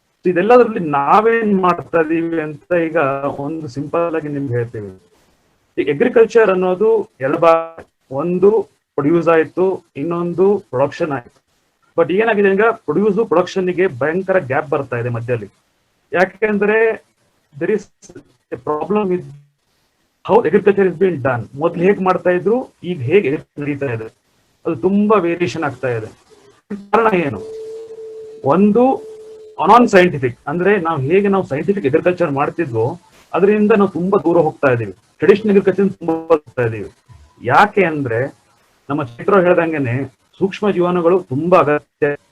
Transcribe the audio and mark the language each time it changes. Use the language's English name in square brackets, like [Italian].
[Kannada] ಇದೆಲ್ಲದರಲ್ಲಿ ನಾವೇನ್ ಮಾಡ್ತಾ ಇದೀವಿ ಅಂತ ಈಗ ಒಂದು ಸಿಂಪಲ್ ಆಗಿ ನಿಮ್ಗೆ ಹೇಳ್ತೀವಿ. ಈ ಅಗ್ರಿಕಲ್ಚರ್ ಅನ್ನೋದು ಎರಡು ಭಾಗ, ಒಂದು ಪ್ರೊಡ್ಯೂಸ್ ಆಯ್ತು, ಇನ್ನೊಂದು ಪ್ರೊಡಕ್ಷನ್ ಆಯ್ತು. ಬಟ್ ಏನಾಗಿದೆ ಈಗ ಪ್ರೊಡ್ಯೂಸ್ ಪ್ರೊಡಕ್ಷನ್ ಗೆ ಭಯಂಕರ ಗ್ಯಾಪ್ ಬರ್ತಾ ಇದೆ ಮಧ್ಯದಲ್ಲಿ. ಯಾಕೆಂದ್ರೆ [English] there is a problem with how agriculture is being done. [Kannada] ಮೊದ್ಲು ಹೇಗ್ ಮಾಡ್ತಾ ಇದ್ರು, ಈಗ ಹೇಗೆ ನಡೀತಾ ಇದೆ, ಅದು ತುಂಬಾ ವೇರಿಯೇಷನ್ ಆಗ್ತಾ ಇದೆ. ಕಾರಣ ಏನು? ಒಂದು ನಾನ್ ಸೈಂಟಿಫಿಕ್, ಅಂದ್ರೆ ನಾವು ಸೈಂಟಿಫಿಕ್ ಅಗ್ರಿಕಲ್ಚರ್ ಮಾಡ್ತಿದ್ವೋ ಅದರಿಂದ ನಾವು ತುಂಬಾ ದೂರ ಹೋಗ್ತಾ ಇದೀವಿ. ಟ್ರೆಡಿಷನಲ್ ಅಗ್ರಿಕಲ್ಚರ್ ತುಂಬಾ ಹೋಗ್ತಾ ಇದೀವಿ. ಯಾಕೆ ಅಂದ್ರೆ ನಮ್ಮ ಚೈತ್ರ ಹೇಳ್ದಂಗೆನೆ ಸೂಕ್ಷ್ಮ ಜೀವಾಣುಗಳು ತುಂಬಾ ಅಗತ್ಯ.